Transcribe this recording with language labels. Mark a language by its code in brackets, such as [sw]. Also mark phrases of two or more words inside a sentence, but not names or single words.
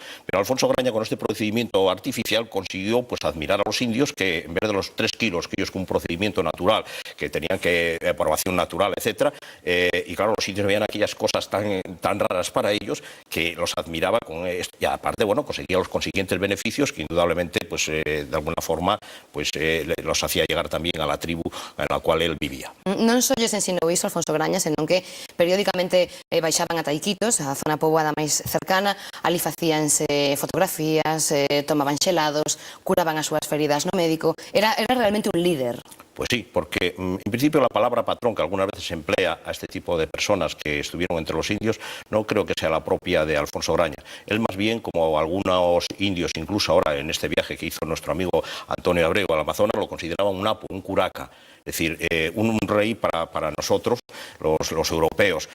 [es] Pero Alfonso Graña con este procedimiento artificial consiguió pues admirar a los indios que en vez de los 3 kilos que ellos con un procedimiento natural que tenían que aprobación natural, etcétera, y claro, los indios veían aquellas cosas tan raras para ellos que los admiraba con esto, y aparte, bueno, conseguía los consiguientes beneficios que indudablemente, pues de alguna forma, pues los hacía llegar también a la tribu en la cual él vivía. [gl] Non só lles ensinou iso Alfonso Graña, senón que periódicamente baixaban a Taiquitos, a zona poboada máis cercana, ali facíanse fotografías, tomaban xelados, curaban as súas feridas no médico, era realmente un líder. [es] Pues sí, porque en principio la palabra patrón, que algunas veces se emplea a este tipo de personas que estuvieron entre los indios, no creo que sea la propia de Alfonso Graña. Él más bien, como algunos indios, incluso ahora en este viaje que hizo nuestro amigo Antonio Abreu al Amazonas, lo consideraban un apo, un curaca, es decir, un rey para nosotros, los europeos.